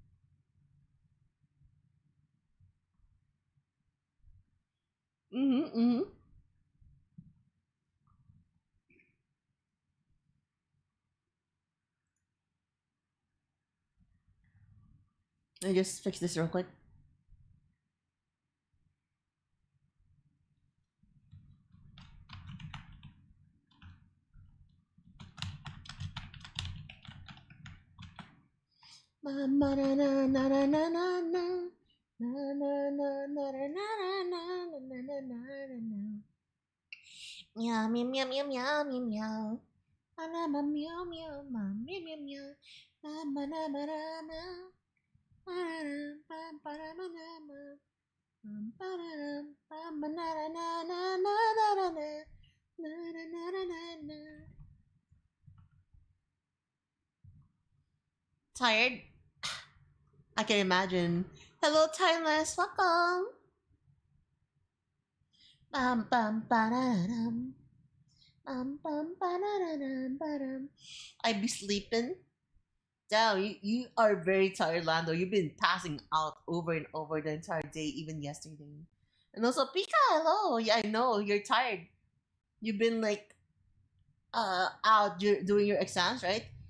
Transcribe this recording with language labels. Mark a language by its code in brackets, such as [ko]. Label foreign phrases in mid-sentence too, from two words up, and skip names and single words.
[en] Mm-hmm. Let me just fix this real quick. Ma ma na na na na na na na. Na na na na na na na na na na na na. Meow meow meow meow meow meow meow. Meow meow meow meow meow meow. Mama na ma na ma. Pam pam ma na ma. Pam pam pam na na na na na na na na na na na na na. Tired? I can imagine. Hello, Timeless. Welcome. Bam bam ba-da-dum. Bam bam ba-da-da-dum, ba-dum. I be sleeping. Damn, you are very tired, Lando. You've been passing out over and over the entire day, even yesterday. And also, Pika, hello. Yeah, I know you're tired. You've been like out doing your exams, right?